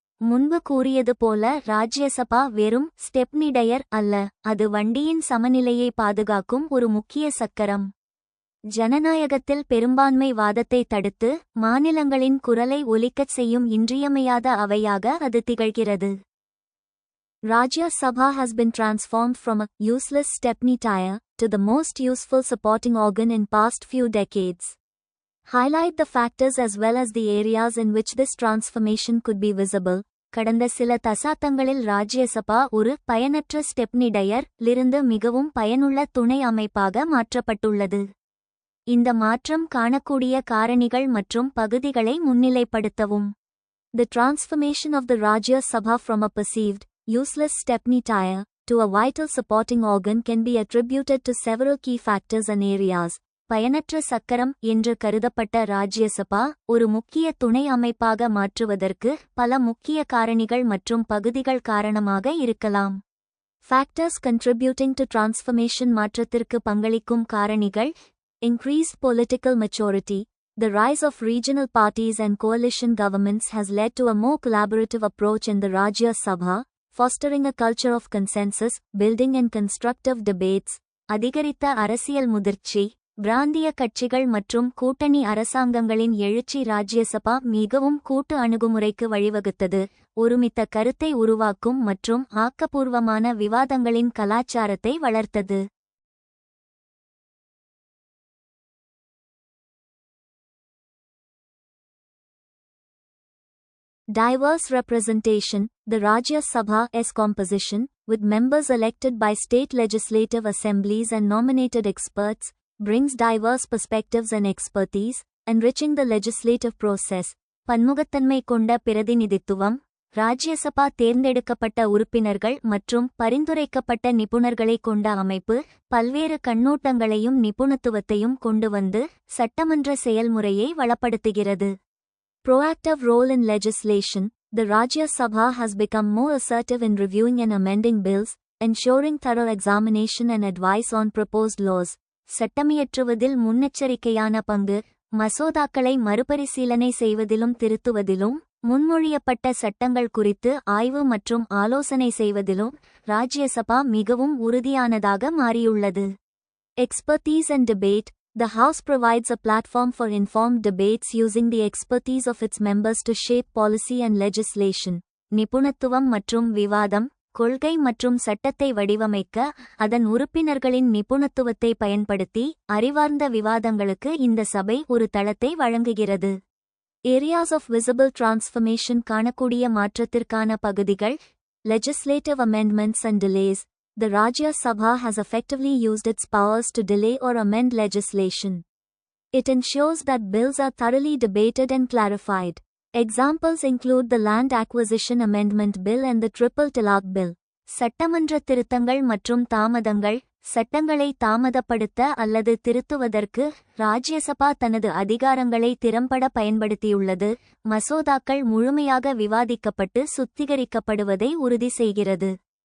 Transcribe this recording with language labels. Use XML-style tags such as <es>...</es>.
<ta>முன்பு கூறியது போல ராஜ்யசபா வெறும் ஸ்டெப்னி டயர் அல்ல, அது வண்டியின் சமநிலையை பாதுகாக்கும் ஒரு முக்கிய சக்கரம். ஜனநாயகத்தில் பெரும்பான்மை வாதத்தை தடுத்து மாநிலங்களின் குரலை ஒலிக்கச் செய்யும் இன்றியமையாத அவையாக அது திகழ்கிறது.</ta> <en>Rajya Sabha has been transformed from a useless stepney tire to the most useful supporting organ in past few decades. Highlight the factors as well as the areas in which this transformation could be visible.</en> <ta>கடந்த சில தசாப்தங்களில் ராஜ்யசபா ஒரு பயனற்ற stepney tyre லிருந்து மிகவும் பயனுள்ள துணை அமைப்பாக மாற்றப்பட்டுள்ளது. இந்த மாற்றம் காணக்கூடிய காரணிகள் மற்றும் பகுதிகளை முன்னிலைப்படுத்தவும்.</ta> <en>The transformation of the Rajya Sabha from a perceived, useless stepney tire to a vital supporting organ can be attributed to several key factors and areas.</en> <ta>பயனற்ற சக்கரம் என்று கருதப்பட்ட ராஜ்யசபா ஒரு முக்கிய துணை அமைப்பாக மாற்றுவதற்கு பல முக்கிய காரணிகள் மற்றும் பகுதிகள் காரணமாக இருக்கலாம்.</ta> <en>Factors contributing to transformation</en> <ta>மாற்றத்திற்கு பங்களிக்கும் காரணிகள்:</ta> <en>increased political maturity. The rise of regional parties and coalition governments has led to a more collaborative approach in the Rajya Sabha, fostering a culture of consensus, building and constructive debates.</en> <ta>அதிகரித்த அரசியல் முதிர்ச்சி. பிராந்திய கட்சிகள் மற்றும் கூட்டணி அரசாங்கங்களின் எழுச்சி ராஜ்யசபா மிகவும் கூட்டு அணுகுமுறைக்கு வழிவகுத்தது, ஒருமித்த கருத்தை உருவாக்கும் மற்றும் ஆக்கப்பூர்வமான விவாதங்களின் கலாச்சாரத்தை வளர்த்தது.</ta> <en>Diverse representation. The Rajya Sabha's composition, with members elected by state legislative assemblies and nominated experts, brings diverse perspectives and expertise, enriching the legislative process.</en> <ta>பன்முகத்தன்மை கொண்ட பிரதிநிதித்துவம். ராஜ்யசபா தேர்ந்தெடுக்கப்பட்ட உறுப்பினர்கள் மற்றும் பரிந்துரைக்கப்பட்ட நிபுணர்களை கொண்ட அமைப்பு பல்வேறு கண்ணோட்டங்களையும் நிபுணத்துவத்தையும் கொண்டு வந்து சட்டமன்ற செயல்முறையை வளப்படுத்துகிறது.</ta> <en>Proactive role in legislation. The Rajya Sabha has become more assertive in reviewing and amending bills, ensuring thorough examination and advice on proposed laws.</en> <ta>சட்டமியற்றுவதில் முன்னெச்சரிக்கையான பங்கு. மசோதாக்களை மறுபரிசீலனை செய்வதிலும் திருத்துவதிலும், முன்மொழியப்பட்ட சட்டங்கள் குறித்து ஆய்வு மற்றும் ஆலோசனை செய்வதிலும் ராஜ்யசபா மிகவும் உறுதியானதாக மாறியுள்ளது.</ta> <en>Expertise and debate. The House provides a platform for informed debates using the expertise of its members to shape policy and legislation.</en> <ta>நிபுணத்துவம் மற்றும் விவாதம். கொள்கை மற்றும் சட்டத்தை வடிவமைக்க அதன் உறுப்பினர்களின் நிபுணத்துவத்தை பயன்படுத்தி அறிவார்ந்த விவாதங்களுக்கு இந்த சபை ஒரு தளத்தை வழங்குகிறது.</ta> <en>Areas of visible transformation.</en> <ta>காணக்கூடிய மாற்றத்திற்கான பகுதிகள்.</ta> <en>Legislative amendments and delays. The Rajya Sabha has effectively used its powers to delay or amend legislation. It ensures that bills are thoroughly debated and clarified. Examples include the Land Acquisition Amendment Bill and the Triple Talaq Bill.</en> <ta>சட்டமன்ற திருத்தங்கள் மற்றும் தாமதங்கள். சட்டங்களை தாமதப்படுத்த அல்லது திருத்துவதற்கு ராஜ்யசபா தனது அதிகாரங்களை திறம்பட பயன்படுத்தியுள்ளது. மசோதாக்கள் முழுமையாக விவாதிக்கப்பட்டு சுத்திகரிக்கப்படுவதை உறுதி செய்கிறது.</ta>